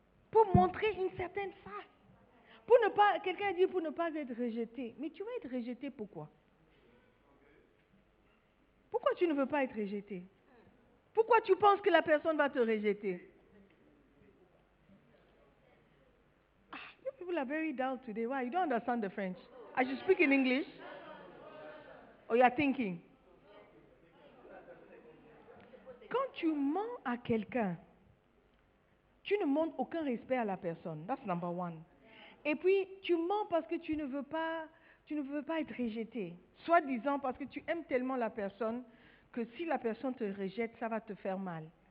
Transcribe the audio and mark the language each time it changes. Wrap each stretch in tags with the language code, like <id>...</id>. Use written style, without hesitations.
<fr>Pour montrer une certaine face. Pour ne pas, quelqu'un dit pour ne pas être rejeté. Mais tu vas être rejeté pourquoi? Pourquoi tu ne veux pas être rejeté? Pourquoi tu penses que la personne va te rejeter?</fr> <en>You people are very dull today. Why? You don't understand the French. I should speak in English? Or you are thinking?</en> <fr>Quand tu mens à quelqu'un, tu ne montres aucun respect à la personne.</fr> <en>That's number one.</en> <fr>Et puis, tu mens parce que tu ne veux pas être rejeté. Soi-disant parce que tu aimes tellement la personne que si la personne te rejette, ça va te faire mal.</fr>